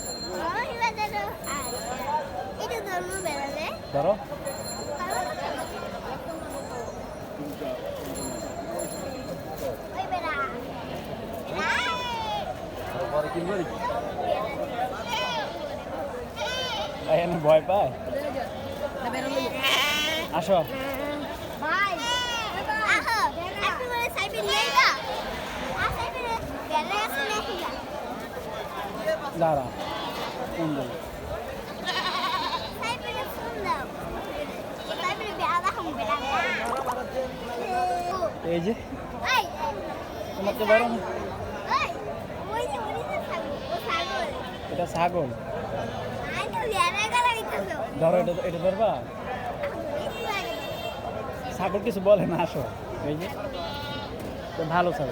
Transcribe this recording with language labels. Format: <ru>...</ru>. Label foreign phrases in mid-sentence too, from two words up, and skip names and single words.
<bn>ধরো এখানে ভয় পায়। আসো দাঁড়া কোন দিকে?</bn> <id>Saya pilih Sunda. Saya pilih Bella, kamu Bella.</id> <bn>এই যে এই তোমাকে বড় না এই ওই যে ছাগল ও ছাগল এটা ছাগল আই তো লেরা গলা দিতেছো ধরো এটা ধরবা ছাগল কিছু বলে না আসো এই যে তো ভালো ছাগল</bn>